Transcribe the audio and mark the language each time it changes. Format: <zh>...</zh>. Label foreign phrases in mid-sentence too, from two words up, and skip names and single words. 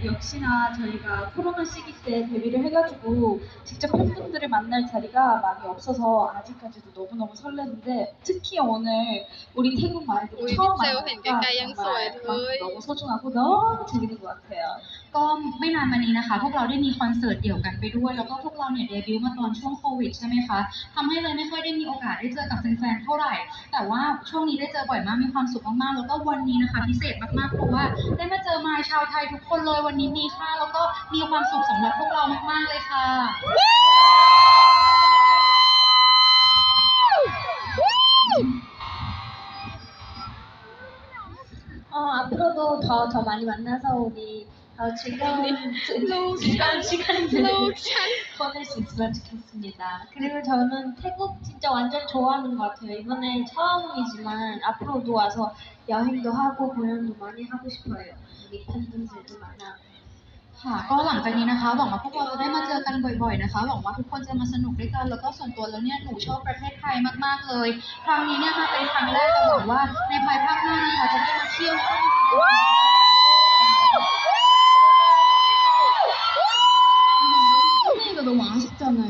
<ko>역시나 저희가 코로나 시기 때 데뷔를 해가지고 직접 팬분들을 만날 자리가 많이 없어서 아직까지도 너무너무 설레는데 특히 오늘 우리 태국 말들이 처음 만나니까 정말 너무 소중하고 너무 재밌는 것 같아요.</ko> <th>ก็ไม่นานมานี้นะคะพวกเราได้มีคอนเสิร์ตเดี่ยวกันไปด้วยแล้วก็พวกเราเนี่ยเดบิวต์มาตอนช่วงโควิดใช่ไหมคะทำให้เลยไม่ค่อยได้มีโอกาสได้เจอกับแฟนๆเท่าไหร่แต่ว่าช่วงนี้ได้เจอบ่อยมากมีความสุขมากๆแล้วก็วันนี้นะคะพิเศษมากๆเพราะว่าได้มาเจอมายชาวไทยทุกคนเลยวันนี้มีค่าแล้วก็มีความสุขสำหรับพวกเรามากๆเลยค่ะ</th> <ko>앞으로도 더 많이 만나서 우리 즐거운 시간들을 보낼 수 있으면 좋겠습니다. 그리고 저는 태국 진짜 완전 좋아하는 것 같아요. 이번에 처음이지만 앞으로도 와서 여행도 하고 공연도 많이 하고 싶어요. 우리 팬분들도 만나고.</ko> <th>ค่ะก็หลังจากนี้นะคะหวังว่าพวกเราจะได้มาเจอกันบ่อยๆนะคะหวังว่าทุกคนจะมาสนุกด้วยกันแล้วก็ส่วนตัวแล้วเนี่ยหนูชอบประเทศไทยมากๆเลยครั้งนี้เนี่ยมาเป็นครั้งแรกแต่หวังว่าในภายภาคหน้านะคะจะได้มาเที่ยวแล้วก็มา</th> <ko>너무 아쉽잖아요.</ko>